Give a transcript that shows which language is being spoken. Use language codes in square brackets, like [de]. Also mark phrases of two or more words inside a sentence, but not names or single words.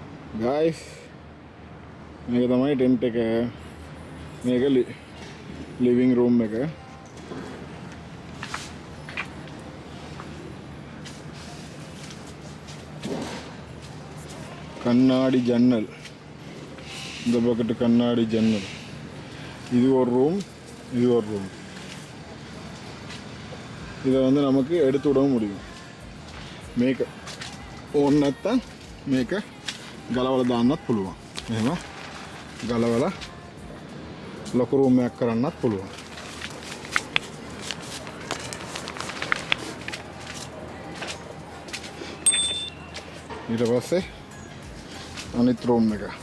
[si] ගයිස් මේක තමයි ටෙන්ට් එක. මේක [en] living room [si] එක. [ta] கண்ணாடி ஜன்னல், இந்த பக்கத்து கண்ணாடி ஜன்னல். இது ஒரு ரூம், இது ஒரு ரூம். இதை வந்து நமக்கு எடுத்து விடவும் முடியும். [si] මේක ඕන නැත්තම් මේක ගලවලා දාන්නත් පුළුවන්. එහෙම ගලවලා ලොකු රූම් එකක් කරන්නත් පුළුවන්. ඊට පස්සේ අනිත් රූම් එක.